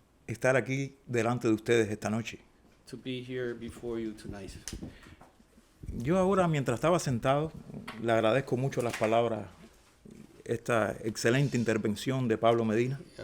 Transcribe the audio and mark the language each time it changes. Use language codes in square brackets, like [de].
[es] estar aquí delante de ustedes esta noche. [en] to be here before you tonight. [es] Yo ahora, mientras estaba sentado, le agradezco mucho las palabras, esta excelente intervención de Pablo Medina.